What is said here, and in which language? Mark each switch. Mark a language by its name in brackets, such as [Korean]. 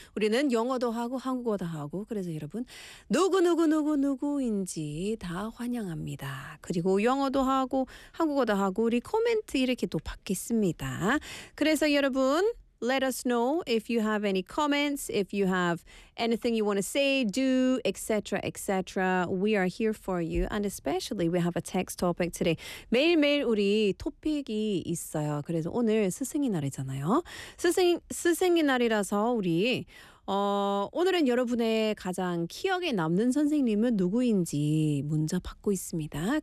[Korean] 우리는 영어도 하고 한국어도 하고 그래서 여러분 누구누구누구누구인지 다 환영합니다. 그리고 영어도 하고 한국어도 하고 우리 코멘트 이렇게 또 받겠습니다. 그래서 여러분 [English] let us know if you have any comments, if you have anything you want to say, do, etc., etc. We are here for you. And especially, we have a text topic today. [Korean] 매일매일 우리 토픽이 있어요. 그래서 오늘 스승의 날이잖아요. 스승의 날이라서 우리 오늘은 여러분의 가장 기억에 남는 선생님은 누구인지 문자 받고 있습니다.